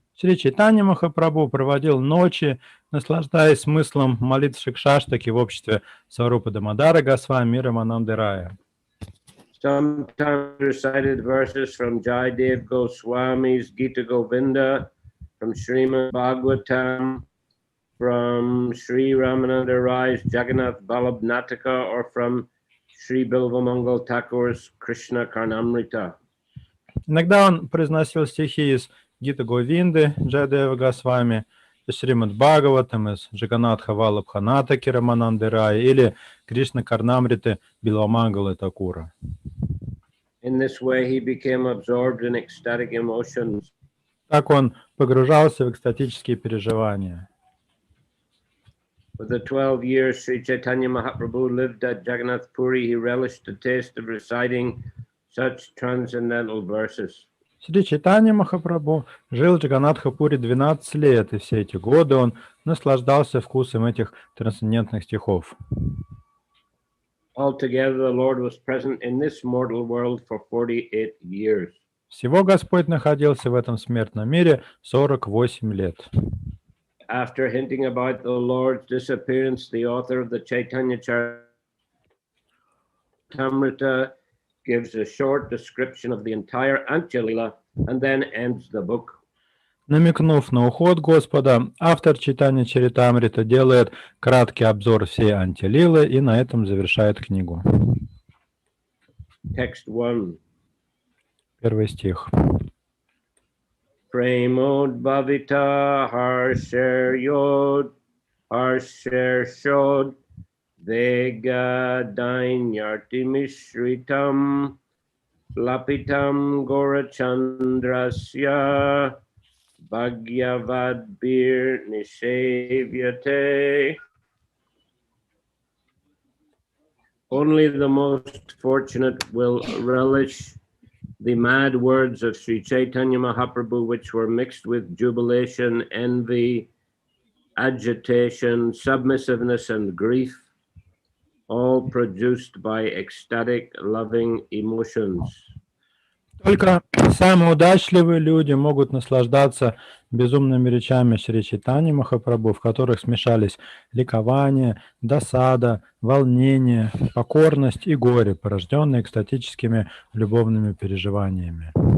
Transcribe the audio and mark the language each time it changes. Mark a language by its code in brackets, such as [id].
[ru] Шри Чайтанья Махапрабху проводил ночи, наслаждаясь смыслом молитв Шикшаштаки в обществе Сварупы Дамодара Госвами и Рамананды Рая. [en] Sometimes recited verses from Jaidev Goswami's Gita Govinda, from Srimad Bhagavatam, from Sri Ramananda Rai's Jagannath Ballabh Nataka, or from Sri Bilvamangal Thakur's Krishna Karnamrita. [ru] Иногда он произносил стихи из Гита Говинды Джайдева Госвами, из Шримад Бхагаватам, из Джаганатха Валабха Натаки Рамананды Рая или Кришна Карнамриты Билвамангалы Такура. [en] In this way, he became absorbed in ecstatic emotions. [ru] Так он погружался в экстатические переживания. [en] For the 12 years Sri Chaitanya Mahaprabhu lived at Jagannath Puri, he relished the taste of reciting such transcendental verses. [ru] Шри Чайтанья Махапрабху жил в Джаганатха-Пури 12 лет, и все эти годы он наслаждался вкусом этих трансцендентных стихов. [en] Altogether, the Lord was present in this mortal world for 48 years. [ru] Всего Господь находился в этом смертном мире 48 лет. [en] After hinting about the Lord's disappearance, the author of the Chaitanya Charitamrita gives a short description of the entire Антья-лила and then ends the book. [ru] Намекнув на уход Господа, автор Чайтанья Чаритамрита делает краткий обзор всей Антья-лилы и на этом завершает книгу. [en] Text 1. [ru] Первый стих. [sa] Premod bhavita harsher yod harsher shod vega dainyarti mishritam lapitam gorachandrasya bhagyavad bir nishevyate. [en] Only the most fortunate will relish the mad words of Sri Chaitanya Mahaprabhu, which were mixed with jubilation, envy, agitation, submissiveness, and grief, all produced by ecstatic, loving emotions. [ru] Только самые удачливые люди могут наслаждаться безумными речами Шри Чайтаньи Махапрабху, в которых смешались ликование, досада, волнение, покорность и горе, порожденные экстатическими любовными переживаниями.